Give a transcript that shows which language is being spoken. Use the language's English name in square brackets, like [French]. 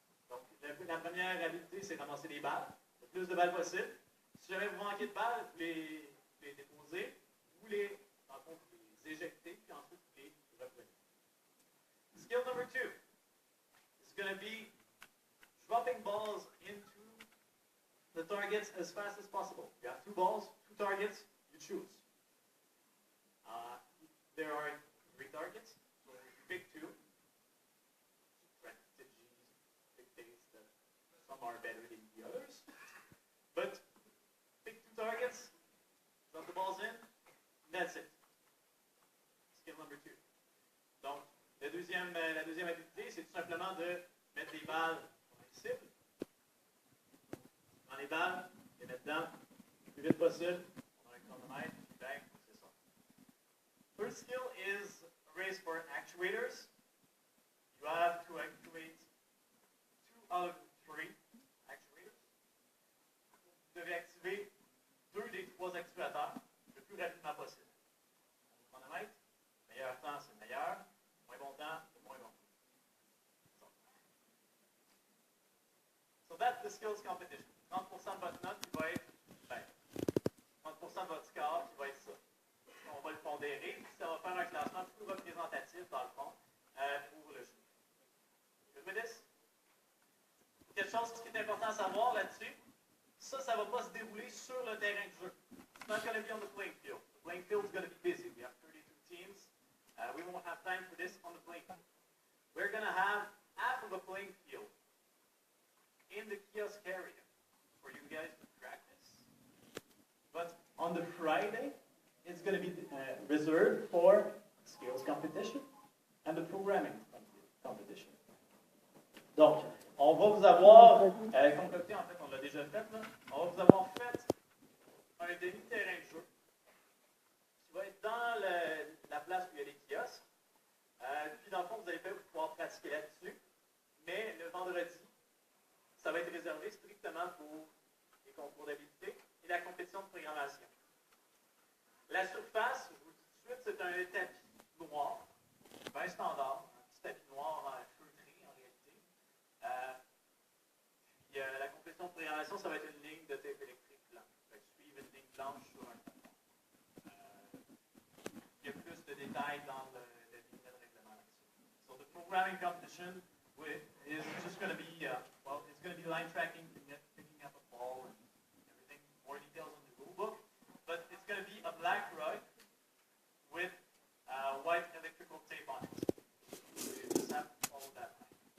[French] Donc, la première habileté, c'est ramasser des balles, le plus de balles possible. Si jamais vous manquez de balles, vous les déposez, vous les éjectez, puis ensuite vous les reprenez. [English] Skill number 2 is going to be dropping balls into the targets as fast as possible. You have 2 balls, 2 targets, you choose. There are 3 targets, so you pick 2. Strategies dictates that some some are better than the others. But pick 2 targets, drop the balls in, and that's it. Skill number 2. [French] Donc, la deuxième habilité, c'est tout simplement de mettre des balles dans les cibles. Dans les balles, les mettre dedans le plus vite possible. On a un chronomètre, bang, c'est ça. [English] First skill is a race for actuators. You have to activate 2 out of 3 actuators. [French] Vous devez activer 2 des 3 actuateurs le plus rapidement possible. Chronomètre, meilleur temps, c'est le meilleur. Moins bon temps, c'est moins bon. [English] So that's the skills competition. [French] 30% de votre note qui va être, 30% de votre score qui va être ça. On va le pondérer, puis ça va faire un classement plus représentatif, dans le fond, pour le jeu. [English] Good with this? [French] Quelque chose qui est important à savoir là-dessus, ça ne va pas se dérouler sur le terrain de jeu. [English] It's not going to be on the playing field. The playing field is going to be busy. We have 32 teams. We won't have time for this on the playing field. We're going to have half of a playing field in the kiosk area for you guys to practice. But on the Friday, it's going to be reserved for skills competition and the programming competition. [French] Donc, on va vous avoir concocté, en fait, on l'a déjà fait, là, on va vous avoir fait un demi-terrain de jeu qui va être dans la place où il y a les kiosques. Puis, dans le fond, vous allez pouvoir pratiquer là-dessus. Mais le vendredi, ça va être réservé strictement pour les concours d'habilité et la compétition de programmation. La surface, je vous dis tout de suite, c'est un tapis noir, bien standard, un petit tapis noir feutré en réalité. Puis la compétition de programmation, ça va être une ligne de tape électrique blanche. Fait que suivre une ligne blanche sur un tapis. Il y a plus de détails dans le livret de règlement là-dessus. [English] So the programming competition is just going to be, it's going to be line tracking, picking up a ball and everything. More details in the rule book. But it's going to be a black rug with white electrical tape on it. So you just have to follow that line.